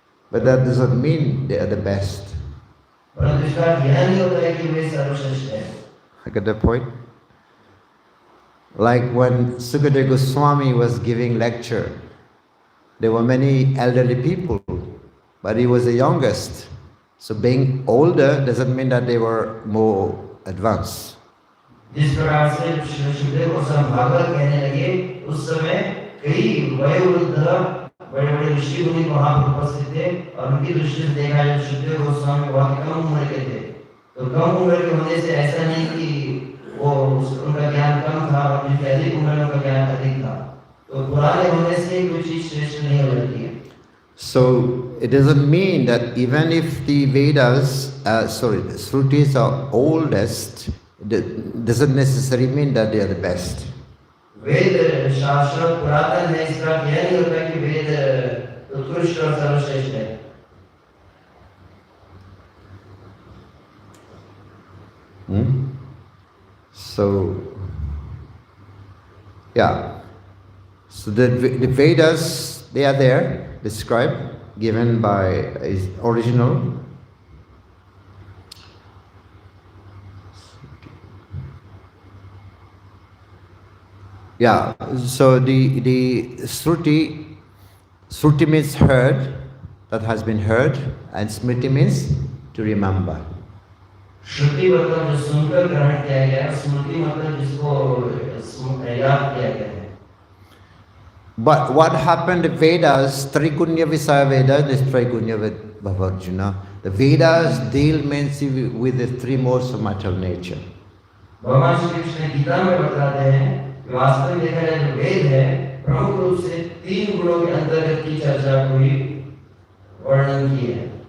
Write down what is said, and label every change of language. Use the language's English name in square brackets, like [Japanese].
[English] But that doesn't mean they are the best. [Hindi] परंतु इसका अर्थ यह नहीं होता है कि वे सर्वश्रेष्ठ हैं। [English] I get the point? Like when Sukadeva Goswami was giving lecture, there were many elderly people, but he was the youngest. So being older doesn't mean that they were more advanced. [Hindi] जिस प्रकार से सुखदेव गोस्वामी भागवत कहने लगे, उस समय कई वयोवृद्ध बड़े बड़े ऋषि मुनि वहां पर उपस्थित थे और उनकी दृष्टि से देखा जाए सुखदेव गोस्वामी बहुत कम उम्र के थे। तो कम उम्र के होने से ऐसा नहीं कि वो उनका ज्ञान कम था और जिनकी अधिक उम्र में उनका ज्ञान अधिक था। तो पुराने होने से कोई चीज श्रेष्ठ नहीं हो जाती है। [English] So it doesn't mean that even if the Vedas, the Shrutis are oldest, it doesn't necessarily mean that they are the best. [Hindi] वेद शास्त्र पुरातन है, इसका यह नहीं होता कि वेद उत्कृष्ट और सर्वश्रेष्ठ है। [English] So, yeah. So the Vedas, they are there, described, given by is original. Yeah, so the Shruti means heard, that has been heard, and Smriti means to remember. [Hindi] श्रुति मतलब जो सुनकर ग्रहण किया गया, स्मृति मतलब जिसको याद किया गया है। [English] But what happened, the Vedas, [Sanskrit] Trigunya Visaya Veda, [English] this [Sanskrit] Trigunya Bhavarjuna, [English] the Vedas deal mainly with the three modes of material nature. [Hindi] भगवान श्री कृष्ण गीता में बताते हैं कि वास्तव में देखा जाए जो वेद है, प्रमुख रूप से तीन गुणों के अंतर्गत की चर्चा को ही वर्णन की है।